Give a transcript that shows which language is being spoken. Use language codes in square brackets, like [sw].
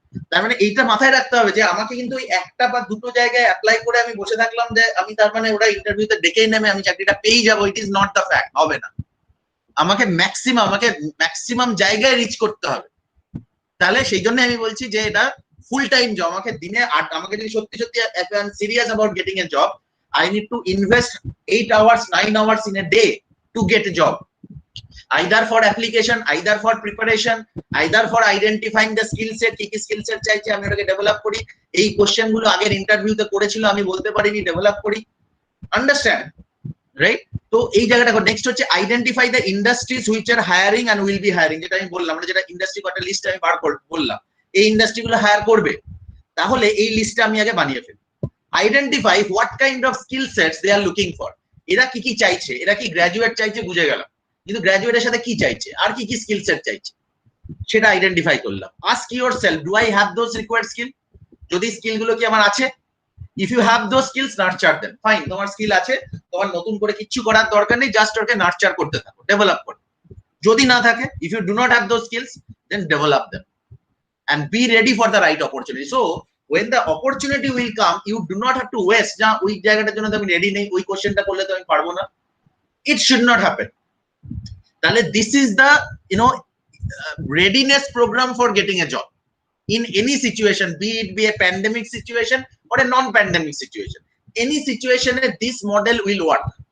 [bn] তার মানে এইটা মাথায় রাখতে হবে যে আমাকে কিন্তু ওই একটা বা দুটো জায়গায় অ্যাপ্লাই করে আমি বসে থাকলাম যে আমি তার মানে ওরা ইন্টারভিউতে ডেকেই নেবে, আমি চাকরিটা পেয়েই যাবো, [en] it is not the fact, [bn] হবে না। আমাকে ম্যাক্সিমাম জায়গায় রিচ করতে হবে। তাহলে সেই জন্য আমি বলছি যে এটা ফুল টাইম জব। আমাকে দিনে আমাকে যদি সত্যি সত্যি [en] Serious about getting a job, I need to invest 8 hours, 9 hours in a day to get a job. Either for application, either for preparation, either for identifying the skill set, [bn] কি skill set চাইছে আমি ওটাকে develop করি। এই question গুলো আগের ইন্টারভিউতে করেছিল, আমি বলতে পারিনি, ডেভেলপ করি। Understand, right? তো এই জায়গাটা নেক্সট হচ্ছে [en] identify the industries which are hiring and will be hiring, [bn] যেটা আমি বললাম, যেটা ইন্ডাস্ট্রি কটা লিস্ট আমি বার বললাম, এই ইন্ডাস্ট্রি গুলো হায়ার করবে। তাহলে এই লিস্টটা আমি আগে বানিয়ে ফেলি। [en] identify what kind of skill sets they are looking for, [bn] এরা কি কি চাইছে। এরা কি গ্রাজুয়েট চাইছে, বুঝে গেলাম, কিন্তু গ্রাজুয়েটের সাথে কি চাইছে, আর কি কি স্কিল সেট চাইছে সেটা আইডেন্টিফাই করলাম। [en] Ask yourself, do I have those required skill? [bn] যদি স্কিল গুলো কি আমার আছে, [en] If you have those skills, nurture them. [bn] Fine, তোমার স্কিল আছে, তোমার নতুন করে কিচ্ছু করার দরকার নেই, জাস্ট ওকে নার্চার করতে থাকো, ডেভেলপ করো। যদি না থাকে, [en] If you do not have those skills, then develop them and be ready for the right opportunity. So when the opportunity will come, you do not have to waste, [bn] যা ওই জায়গাটার জন্য আমি রেডি নেই, ওই কোশ্চেনটা করলে তো আমি পারবো না। [en] It should not happen. [bn] তাহলে [en] this is the readiness program for getting a job in any situation, be it be a pandemic situation or a non-pandemic situation. Any situation this model will work.